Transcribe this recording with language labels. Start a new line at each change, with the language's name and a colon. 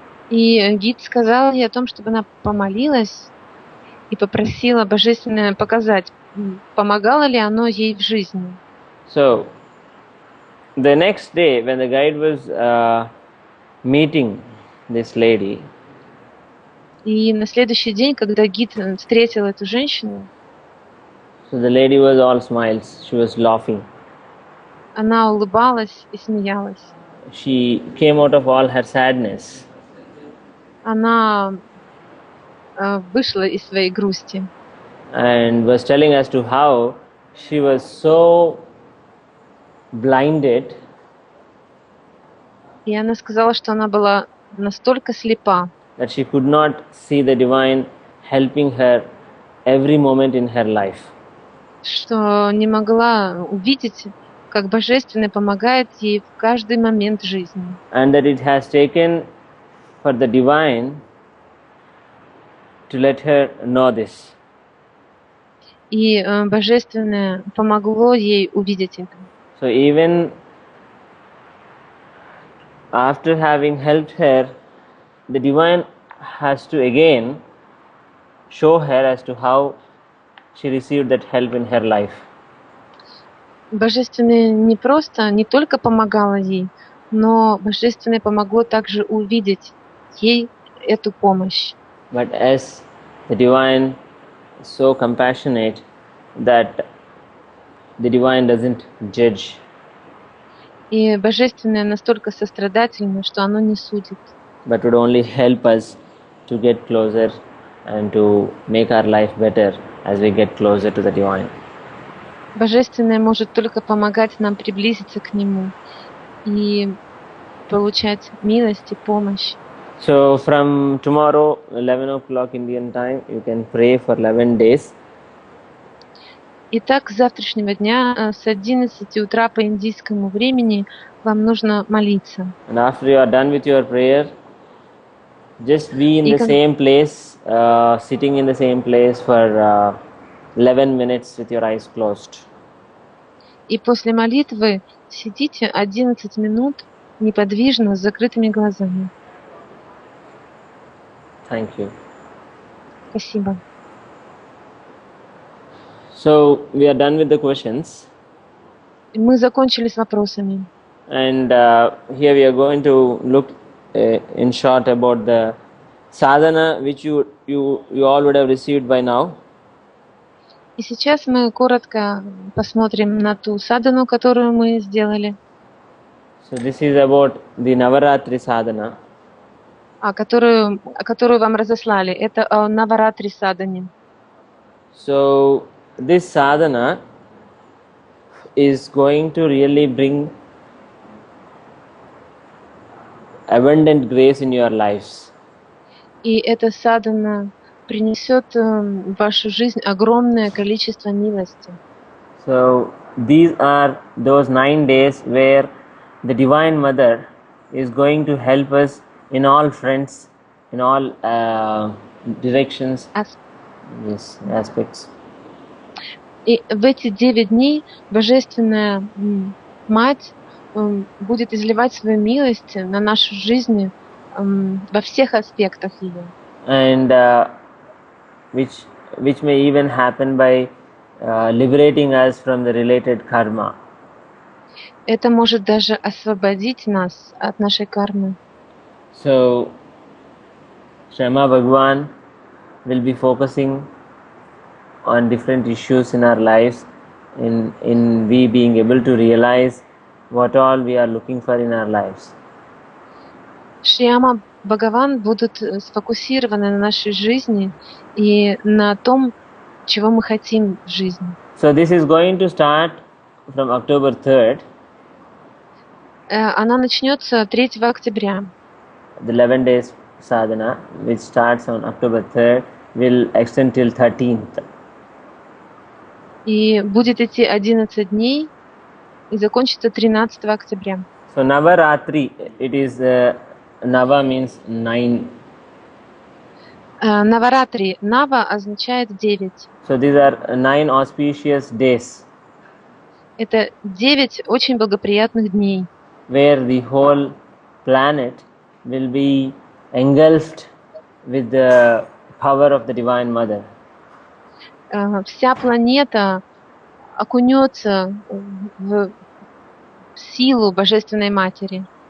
Russian: И гид сказал ей о том, чтобы она помолилась и попросила Божественное показать, помогало ли оно ей в жизни.
English: So, the next day, when the guide was meeting this lady,
Russian: и на следующий день, когда гид встретил эту женщину,
English: so the lady was all smiles. She was laughing.
Russian: она улыбалась и смеялась.
English: She came out of all her sadness.
Russian: Она вышла из своей грусти.
English: And was telling us to how she was so blinded.
Russian: И она сказала, что она была настолько слепа,
English: That she could not see the divine helping her every moment in her life.
Russian: что не могла увидеть, как Божественное помогает ей в каждый момент жизни.
English: And that it has taken for the divine to let her know this.
Russian: И Божественное помогло ей увидеть это.
English: So even after having helped her, the divine has to again show her as to how she received that help in her life.
Russian: Божественное не только помогало ей, но Божественное помогло также увидеть ей эту помощь.
English: But as the divine is so compassionate that the divine doesn't judge.
Russian: И Божественное настолько сострадательно, что оно не судит.
English: But would only help us to get closer and to make our life better as we get closer to the divine.
Russian: Божественное может только помогать нам приблизиться к Нему и получать милость и помощь.
English: So from tomorrow, 11 o'clock Indian time, you can pray for 11 days.
Russian: Итак, с завтрашнего дня с 11 утра по индийскому времени вам нужно молиться.
English: And after you are done with your prayer, just be in the same place, sitting in the same place for 11 minutes with your eyes closed.
Russian: И после молитвы сидите 11 минут неподвижно с закрытыми глазами.
English: Thank you.
Russian: Спасибо.
English: So we are done with the questions.
Russian: Мы закончили с вопросами.
English: And here we are going to look in short about the sadhana which you all would have received by now.
Russian: И сейчас мы коротко посмотрим на ту садану, которую мы сделали.
English: So this is about the Navaratri sadhana.
Russian: Которую вам разослали. Это о Наваратри садане.
English: So this sadhana is going to really bring abundant grace in your lives.
Russian: И эта садана принесет в вашу жизнь огромное количество милости.
English: So these are those 9 days where the Divine Mother is going to help us in all fronts, in all directions, aspects.
Russian: И в эти 9 дней Божественная Мать будет изливать свою милость на нашу жизнь во всех аспектах ее.
English: And which which may even happen by liberating us from the related karma.
Russian: Это может даже освободить нас от нашей кармы.
English: So, Shama Bhagwan will be focusing on different issues in our lives, in we being able to realize what all we are looking for in our lives.
Russian: Шьяма Бхагаван будут сфокусированы на нашей жизни и на том, чего мы хотим в жизни.
English: So this is going to start from October 3rd.
Russian: Она начнется 3 октября.
English: The 11 days sadhana, which starts on October 3rd, will extend till 13th.
Russian: И будет идти 11 дней и закончится 13 октября.
English: So Navaratri, it is Nava means 9.
Russian: Наваратри. Нава означает 9.
English: So these are 9 auspicious days
Russian: Это 9 очень благоприятных дней,
English: where the whole planet will be engulfed with the power of the Divine Mother.
Russian: Вся планета окунется в силу Божественной Матери